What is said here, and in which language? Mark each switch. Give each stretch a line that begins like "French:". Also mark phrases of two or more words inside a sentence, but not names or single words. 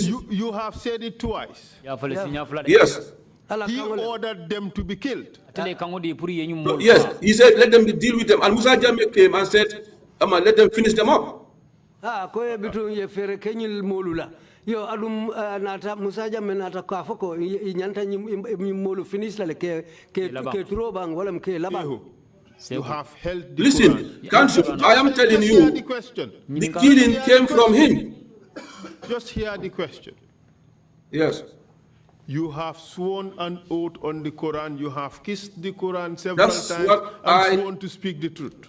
English: You have said it twice. Yes. He ordered them to be killed. Yes, he said, let them deal with them. And Musa Jammeh came and said, let them finish them up.
Mandingo: Yo alum nata Musa Jammeh nata ka foko nyanta ñi molu finish la ke trobang wala ke laban.
English: You have held the Listen, Quran. Council, I am telling you, the killing came from him. Just hear the question. Yes. You have sworn an oath on the Quran. You have kissed the Quran several times and sworn to speak the truth.